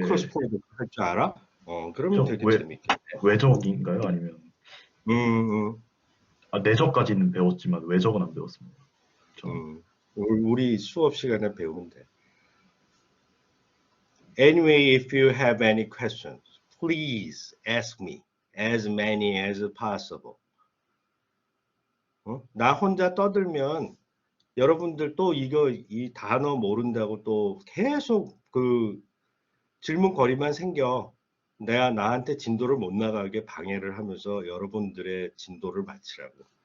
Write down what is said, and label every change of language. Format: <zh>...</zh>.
<ko>크로스 프로덕트 할 줄 알아? 그러면 되게 재밌겠네. 외적인가요? 아니면? 내적까지는 배웠지만 외적은 안 배웠습니다. 우리 수업 시간에 배우면 돼.</ko> <en>Anyway, if you have any questions, please ask me as many as possible.</en> <ko>나 혼자 떠들면 여러분들 또 이 단어 모른다고 또 계속 그 질문거리만 생겨. 내가 나한테 진도를 못 나가게 방해를 하면서 여러분들의 진도를 맞추라고.</ko>